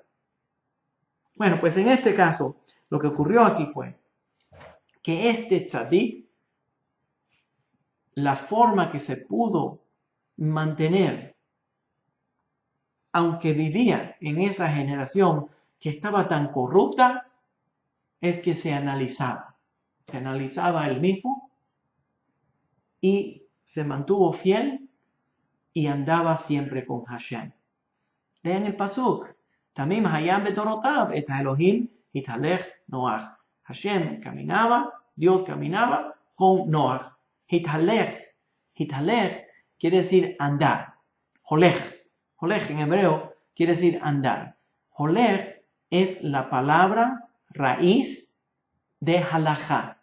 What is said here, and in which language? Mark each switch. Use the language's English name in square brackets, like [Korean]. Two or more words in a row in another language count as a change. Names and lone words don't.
[Spanish] Bueno, pues en este caso, lo que ocurrió aquí fue que este tzadik, la forma que se pudo mantener, aunque vivía en esa generación que estaba tan corrupta, es que se analizaba él mismo y se mantuvo fiel y andaba siempre con Hashem. Lean el pasuk. [Hebrew] תמים היה בדורותיו את האלהים התהלך נח. [Spanish] Hashem caminaba, Dios caminaba con Noach. Hitalech quiere decir andar. Holech en hebreo quiere decir andar. Holech es la palabra raíz de halajá.